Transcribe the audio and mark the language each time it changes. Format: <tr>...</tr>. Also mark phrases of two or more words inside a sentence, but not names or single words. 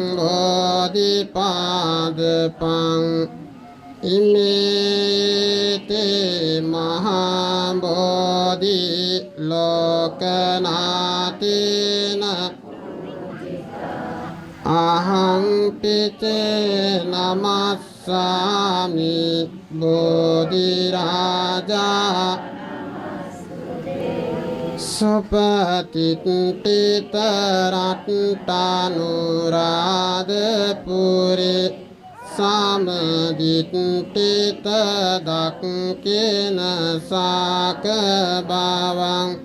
<pi>බෝධිපාදපං ඉමේතේ මහා බෝධි ලෝකනාතේන අහං පිතේ නමස්සාමි බෝධි රාජා සුපතිට්ඨිත රට්ටානුරාධපුරේ සමදිට්ඨිත දක්ඛින සාක භවං</pi>